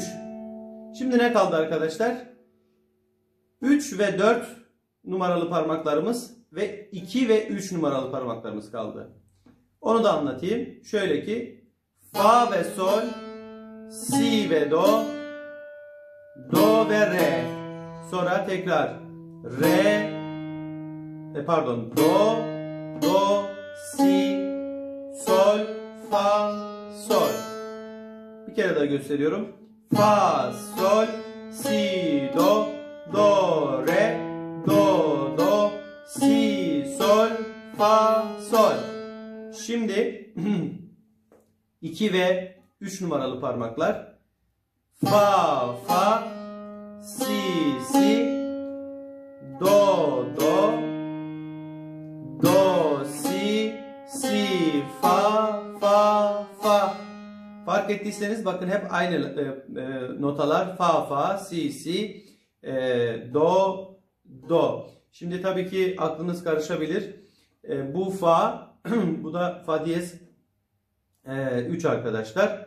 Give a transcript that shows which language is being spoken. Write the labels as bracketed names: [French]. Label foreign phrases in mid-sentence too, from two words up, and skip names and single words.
[Turkish] Şimdi ne kaldı arkadaşlar? 3 ve 4 numaralı parmaklarımız ve 2 ve 3 numaralı parmaklarımız kaldı. Onu da anlatayım. Şöyle ki fa ve sol, si ve do, do ve re. Sonra tekrar re, do, si, sol, fa, sol. Bir kere daha gösteriyorum. Fa, sol, si, do, do, re, do, do, si, sol, fa, sol. Şimdi 2 ve 3 numaralı parmaklar. Fa, fa, si, si, do, do, do, si, si, fa, fa, fa. Fark ettiyseniz bakın hep aynı notalar. Fa, fa, si, si, do, do. Şimdi tabii ki aklınız karışabilir. Bu fa, bu da fa diyez 3 arkadaşlar.